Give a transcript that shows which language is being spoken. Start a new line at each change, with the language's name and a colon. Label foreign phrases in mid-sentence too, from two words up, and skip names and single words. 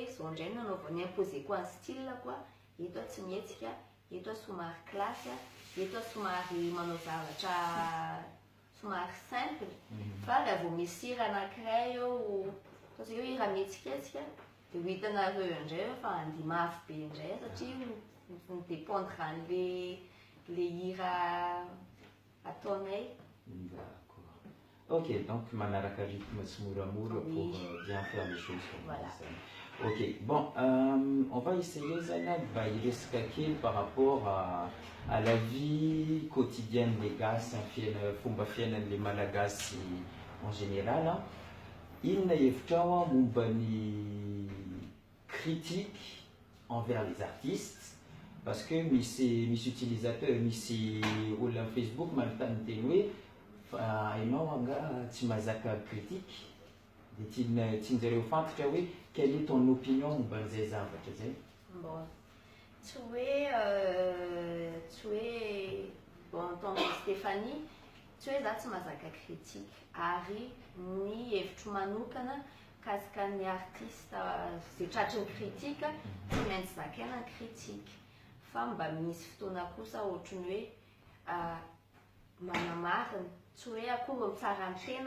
Malagasy: zao indray nanaovany imposé koa ny style koa eto tsy mihetsika eto somary classe eto somary manao zavatra somary simple fa raha vao misy hira anankiray eo tosi hoe hira mihetsiketsika dia ho hitanareo indray fa andihy mafy be indray satria midépendre an'le hira ataonay.
French: Ok, donc manaraka rythme
Malagasy: tsy moramora
French: pour bien faire les choses comme voilà. Ça. Ok, bon, on va essayer
Malagasy: zana iresaka kely
French: par rapport à la vie quotidienne des Gasy,
Malagasy: fomba fiainan'le Malagasy
French: en général.
Malagasy: Inona hevitrao momba ny
French: critique envers les artistes parce que
Malagasy: misy utilisateur misy olona Facebook manontany teny hoe ianao anga tsy mahazaka critique dia tianjareo fantatra hoe
French: quelle est ton opinion
Malagasy: momba an'izay zavatra zay? Bon tsy hoe
French: bon tant que
Malagasy: Stéphanie tsy hoe za tsy mahazaka critique ary ny hevitro manokana kasika ny artiste zay tratry ny critique tsy maintsy zakaina ny critique fa mba misy fotoana kosa ohatrany hoe manamarina tsy hoe akory mitsara ny tena